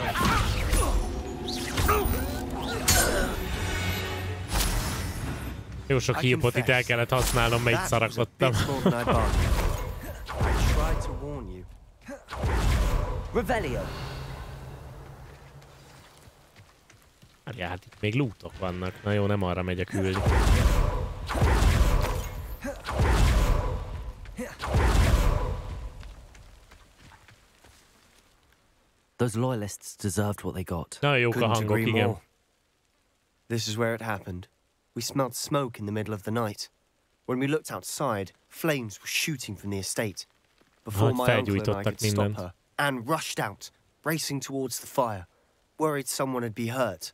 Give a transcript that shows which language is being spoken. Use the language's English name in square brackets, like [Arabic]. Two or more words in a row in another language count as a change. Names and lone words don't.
[Hungarian] Jó sok hírpot itt el kellett használnom, mert itt szarakodtam. Ja, hát itt még lootok vannak. Na jó, nem arra megyek ülni. [English] Those loyalists deserved what they got. [Hungarian] Na, jók a hangok, igen. [English] This is where it happened. We smelled smoke in the middle of the night. When we looked outside, flames were shooting from the estate. Before my uncle and I could stop her, Anne rushed out, racing towards the fire, worried someone would be hurt.